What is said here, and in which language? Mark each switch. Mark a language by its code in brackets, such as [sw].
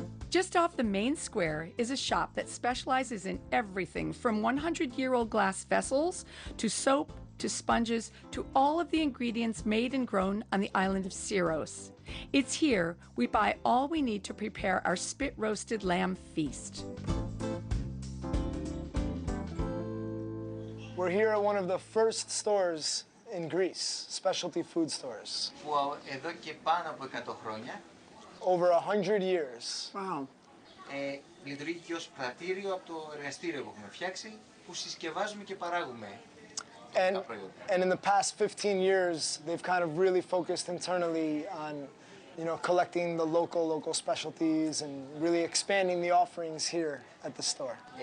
[en] Just off the main square is a shop that specializes in everything from 100-year-old glass vessels to soap to sponges to all of the ingredients made and grown on the island of Syros. It's here we buy all we need to prepare our spit-roasted lamb feast. We're here at one of the first stores in Greece, specialty food stores. [el] Που εδώ και πάνω από 100 χρόνια [en] Over 100 years. Wow. [el] Λειτουργεί και ως πρατήριο από το εργαστήριο που έχουμε φτιάξει, που συσκευάζουμε και παράγουμε. [en] And in the past 15 years, they've kind of really focused internally on, collecting the local specialties and really expanding the offerings here at the store.